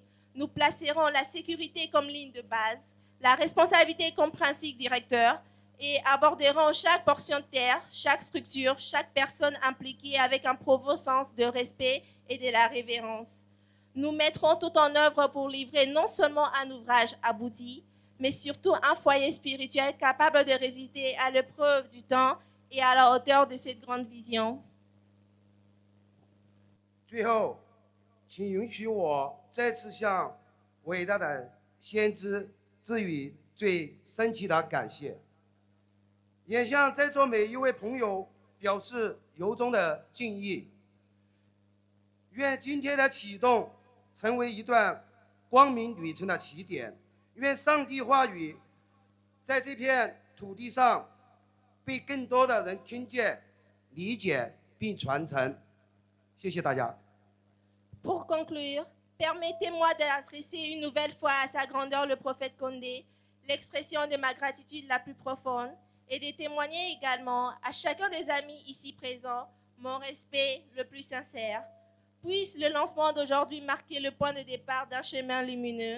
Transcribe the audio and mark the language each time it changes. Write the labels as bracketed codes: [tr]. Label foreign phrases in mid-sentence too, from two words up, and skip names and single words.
[fr] Nous placerons la sécurité comme ligne de base, la responsabilité comme principe directeur et aborderons chaque portion de terre, chaque structure, chaque personne impliquée avec un profond sens de respect et de la révérence. Nous mettrons tout en œuvre pour livrer non seulement un ouvrage abouti, mais surtout un foyer spirituel capable de résister à l'épreuve du temps et à la hauteur de cette grande vision. [zh] 最后，请允许我再次向伟大的先知致以最深切的感谢，也向在座每一位朋友表示由衷的敬意。愿今天的启动成为一段光明旅程的起点，愿上帝话语在这片土地上被更多的人听见、理解并传承。谢谢大家。 [fr] Pour conclure, permettez-moi d'adresser une nouvelle fois à sa grandeur le prophète Condé l'expression de ma gratitude la plus profonde et de témoigner également à chacun des amis ici présents mon respect le plus sincère. Puisse le lancement d'aujourd'hui marquer le point de départ d'un chemin lumineux.